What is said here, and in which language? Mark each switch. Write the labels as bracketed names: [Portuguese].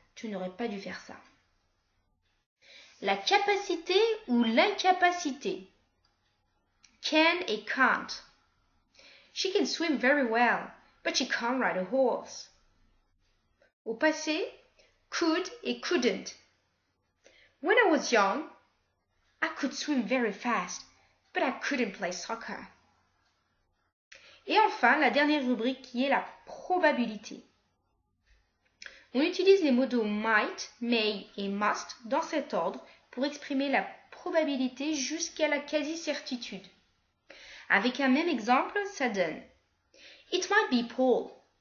[French] Tu n'aurais pas dû faire ça. La capacité ou l'incapacité. Can et can't. [English] She can swim very well, but she can't ride a horse. [French] Au passé, could et couldn't. [English] When I was young, I could swim very fast, but I couldn't play soccer. [French] Et enfin, la dernière rubrique qui est la probabilité. On utilise les modaux might, may et must dans cet ordre pour exprimer la probabilité jusqu'à la quasi-certitude. Avec un même exemple, ça donne [English] It might be Paul.